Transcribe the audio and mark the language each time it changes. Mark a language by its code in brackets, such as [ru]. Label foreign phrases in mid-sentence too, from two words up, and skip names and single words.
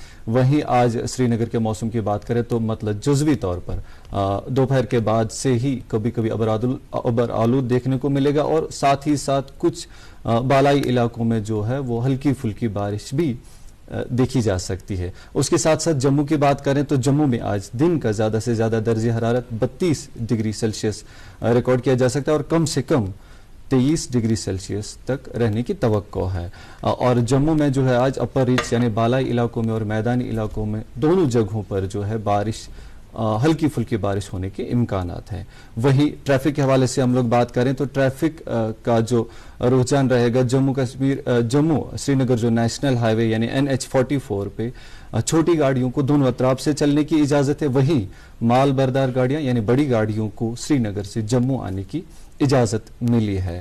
[ur] وہیں آج سری نگر کے موسم کی بات کریں تو مطلب جزوی طور پر دوپہر کے بعد سے ہی کبھی کبھی ابر آلود دیکھنے کو ملے گا، اور ساتھ ہی ساتھ کچھ بالائی علاقوں میں جو ہے وہ ہلکی پھلکی بارش بھی دیکھی جا سکتی ہے۔ اس کے ساتھ ساتھ جموں کی بات کریں تو جموں میں آج دن کا زیادہ سے زیادہ درجہ حرارت 32 ڈگری سیلسیس ریکارڈ کیا جا سکتا ہے، اور کم سے کم 23 ڈگری سیلسیس تک رہنے کی توقع ہے۔ اور جموں میں جو ہے آج اپر ریچ یعنی بالائی علاقوں میں اور میدانی علاقوں میں دونوں جگہوں پر جو ہے بارش، ہلکی پھلکی بارش ہونے کے امکانات ہیں۔ وہیں ٹریفک کے حوالے سے ہم لوگ بات کریں تو ٹریفک کا جو رجحان رہے گا، جموں سری نگر جو نیشنل ہائی وے یعنی NH44 پہ چھوٹی گاڑیوں کو دونوں اطراف سے چلنے کی اجازت ہے، وہیں مال بردار گاڑیاں یعنی بڑی گاڑیوں کو سری نگر سے جموں آنے کی اجازت ملی ہے۔